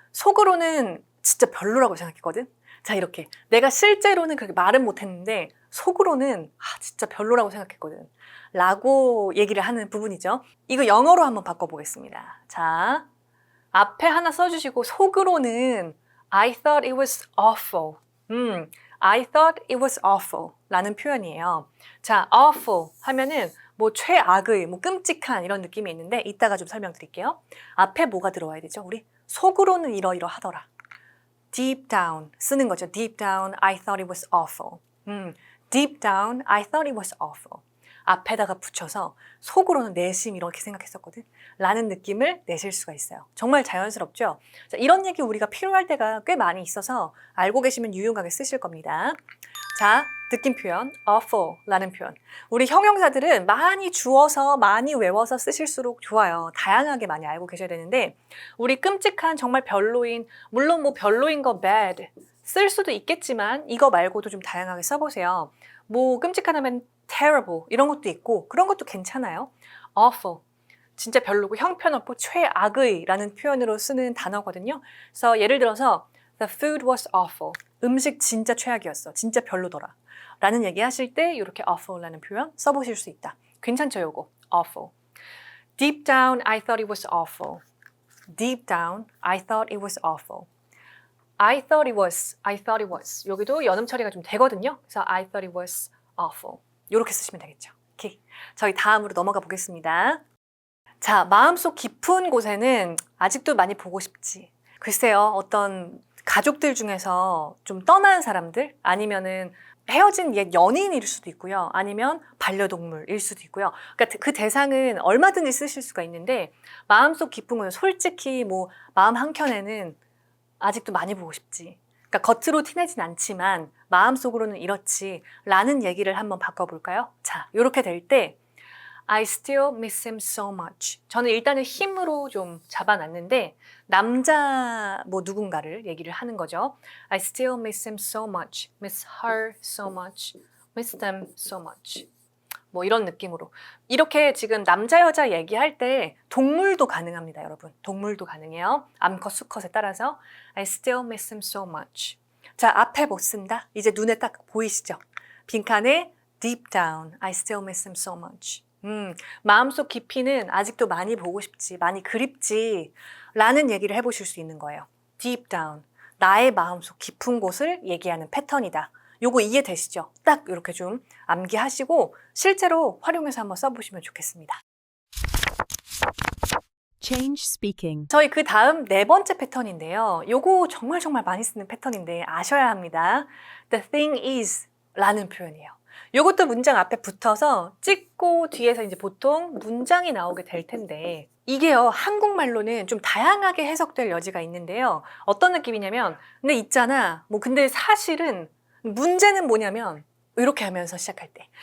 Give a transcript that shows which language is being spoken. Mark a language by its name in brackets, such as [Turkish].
[Korean] 속으로는 진짜 별로라고 생각했거든. 자, 이렇게 내가 실제로는 그렇게 말은 못했는데 속으로는 진짜 별로라고 생각했거든 라고 얘기를 하는 부분이죠. 이거 영어로 한번 바꿔보겠습니다. 자, 앞에 하나 써주시고 속으로는 [English] I thought it was awful. I thought it was awful [Korean] 라는 표현이에요. 자, awful 하면은 뭐 최악의, 뭐 끔찍한 이런 느낌이 있는데 이따가 좀 설명드릴게요. 앞에 뭐가 들어와야 되죠? 우리 속으로는 이러이러하더라. Deep down 쓰는 거죠. [English] Deep down, I thought it was awful. Deep down, I thought it was awful. [Korean] 앞에다가 붙여서 속으로는 내심 이렇게 생각했었거든 라는 느낌을 내실 수가 있어요. 정말 자연스럽죠? 자, 이런 얘기 우리가 필요할 때가 꽤 많이 있어서 알고 계시면 유용하게 쓰실 겁니다. 자, 느낌 표현 awful 라는 표현. 우리 형용사들은 많이 주어서 많이 외워서 쓰실수록 좋아요. 다양하게 많이 알고 계셔야 되는데 우리 끔찍한 정말 별로인, 물론 뭐 별로인 거 bad 쓸 수도 있겠지만 이거 말고도 좀 다양하게 써보세요. 뭐 끔찍하다면 terrible 이런 것도 있고 그런 것도 괜찮아요. awful 진짜 별로고 형편없고 최악의 라는 표현으로 쓰는 단어거든요. 그래서 예를 들어서 [English] The food was awful. [Korean] 음식 진짜 최악이었어. 진짜 별로더라. 라는 얘기 하실 때 이렇게 awful라는 표현 써보실 수 있다. 괜찮죠, 요거? awful. [English] Deep down, I thought it was awful. Deep down, I thought it was awful. I thought it was. [Korean] 여기도 연음 처리가 좀 되거든요. 그래서 [English] I thought it was awful. [Korean] 이렇게 쓰시면 되겠죠. 오케이. 저희 다음으로 넘어가 보겠습니다. 자, 마음속 깊은 곳에는 아직도 많이 보고 싶지. 글쎄요, 어떤 가족들 중에서 좀 떠난 사람들 아니면은 헤어진 옛 연인일 수도 있고요. 아니면 반려동물일 수도 있고요. 그러니까 그 대상은 얼마든지 쓰실 수가 있는데 마음속 깊은 건 솔직히 뭐 마음 한켠에는 아직도 많이 보고 싶지. 그러니까 겉으로 티내진 않지만 마음속으로는 이렇지 라는 얘기를 한번 바꿔볼까요? 자, 이렇게 될 때 [English] I still miss him so much. [Korean] 저는 일단은 힘으로 좀 잡아놨는데 남자 뭐 누군가를 얘기를 하는 거죠. [English] I still miss him so much. Miss her so much. Miss them so much. [Korean] 뭐 이런 느낌으로. 이렇게 지금 남자 여자 얘기할 때 동물도 가능합니다, 여러분. 동물도 가능해요. 암컷 수컷에 따라서 [English] I still miss him so much. [Korean] 자, 앞에 못 쓴다. 이제 눈에 딱 보이시죠? 빈칸에 [English] deep down. I still miss him so much. [Korean] 마음속 깊이는 아직도 많이 보고 싶지, 많이 그립지 라는 얘기를 해보실 수 있는 거예요. Deep down, 나의 마음속 깊은 곳을 얘기하는 패턴이다. 요거 이해되시죠? 딱 이렇게 좀 암기하시고 실제로 활용해서 한번 써보시면 좋겠습니다. [English] Change speaking. [Korean] 저희 그 다음 네 번째 패턴인데요. 요거 정말 많이 쓰는 패턴인데 아셔야 합니다. The thing is 라는 표현이에요. 요것도 문장 앞에 붙어서 찍고 뒤에서 이제 보통 문장이 나오게 될 텐데 이게요, 한국말로는 좀 다양하게 해석될 여지가 있는데요. 어떤 느낌이냐면, 근데 있잖아. 뭐 근데 사실은 문제는 뭐냐면 이렇게 하면서 시작할 때.